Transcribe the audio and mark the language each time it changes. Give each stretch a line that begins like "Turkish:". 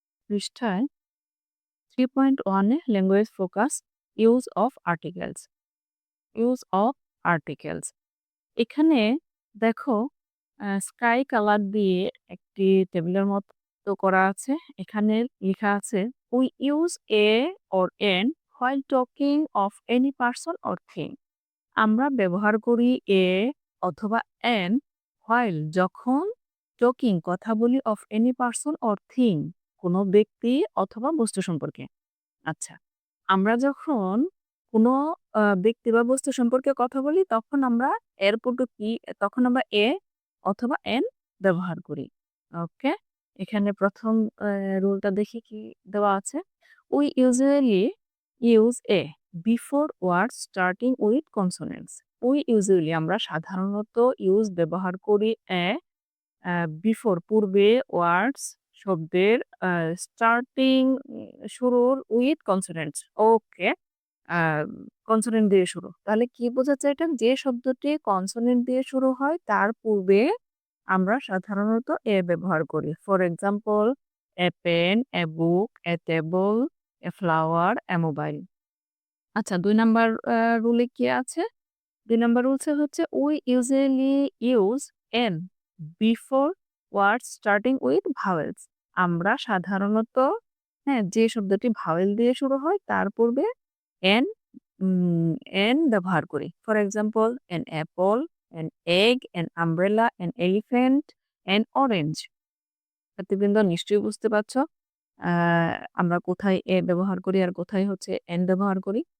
Bangla: পৃষ্ঠায় 3.1 এ language focus, use of articles. Use of articles. এখানে দেখো স্কাই কালার দিয়ে একটি টেবিলের মতো করা আছে। এখানে লেখা আছে,
English: "We use a or an while talking of any person or thing."
Bangla: আমরা ব্যবহার করি এ অথবা অ্যান
English: while
Bangla: যখন
English: talking
Bangla: কথা বলি
English: of any person or thing
Bangla: কোনো ব্যক্তি অথবা বস্তু সম্পর্কে। আচ্ছা, আমরা যখন কোনো ব্যক্তি বা বস্তু সম্পর্কে কথা বলি তখন আমরা এর পূর্বে কি তখন আমরা এ অথবা এন ব্যবহার করি। ওকে? এখানে ১ম রুলটা দেখি কি দেওয়া আছে।
English: We usually use a before words starting with consonants. We usually
Bangla: আমরা সাধারণত
English: use
Bangla: ব্যবহার করি
English: a before
Bangla: পূর্বে
English: words
Bangla: শব্দের
English: starting
Bangla: শুরুর
English: With consonants. Okay.
Bangla: A consonant দিয়ে শুরু। তাহলে কি বোঝাচ্ছে এটা? যে শব্দটি কনসোনেন্ট দিয়ে শুরু হয় তার পূর্বে আমরা সাধারণত এ ব্যবহার করি।
English: For example, a pen, a book, a table, a flower, a mobile.
Bangla: আচ্ছা, ২ নাম্বার রুলে কি আছে? ২ নাম্বার রুলসে হচ্ছে
English: we usually use an before words starting with vowels.
Bangla: আমরা সাধারণত, হ্যাঁ, যে শব্দটি ভাওয়েল দিয়ে শুরু হয় তার পূর্বে an এন ব্যবহার করি।
English: For example an apple, an egg, an umbrella, an elephant, an orange.
Bangla: ছাত্রবৃন্দ নিশ্চয়ই বুঝতে পারছ আ আমরা কোথায় এ ব্যবহার করি আর কোথায় হচ্ছে এন ব্যবহার করি।